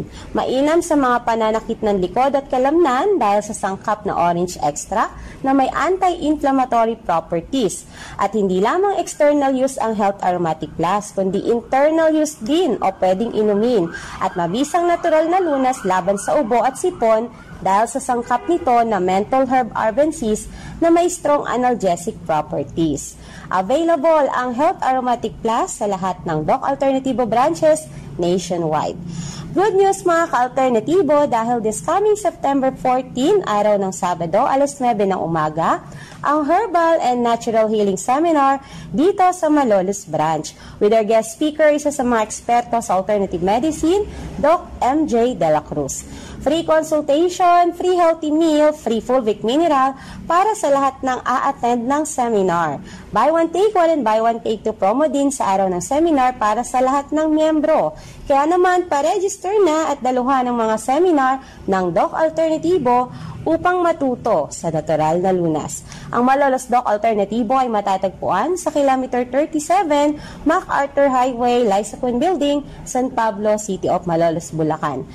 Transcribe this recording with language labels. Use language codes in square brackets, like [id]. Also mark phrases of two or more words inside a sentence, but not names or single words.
[tl] Mainam sa mga pananakit ng likod at kalamnan dahil sa sangkap na orange extract na may [en] anti-inflammatory properties. [tl] At hindi lamang [en] external use [tl] ang Health Aromatic Plus, kundi [en] internal use [tl] din o pwedeng inumin at mabisang natural na lunas laban sa ubo at sipon dahil sa sangkap nito na menthol herb arbensis na may [en] strong analgesic properties. [tl] Available ang Health Aromatic Plus sa lahat ng Doc Alternativo branches nationwide. [en] Good news [tl] mga ka-alternatibo dahil [en] this coming September 14, [tl] araw ng Sabado, alas 9 ng umaga, ang Herbal and Natural Healing Seminar dito sa Malolos Branch. [en] With our guest speaker, [tl] isa sa mga eksperto sa [en] alternative medicine, [tl] Doc MJ De La Cruz. [en] Free consultation, free healthy meal, free fulvic mineral [tl] para sa lahat ng a-attend ng seminar. [en] Buy one take one and buy one take two promo [tl] din sa araw ng seminar para sa lahat ng miyembro. Kaya naman, pa-register na at daluhan ng mga seminar ng Doc Alternativo upang matuto sa natural na lunas. Ang Malolos Doc Alternativo ay matatagpuan sa kilometer 37, MacArthur Highway, Lysapon Building, San Pablo, City of Malolos, Bulacan.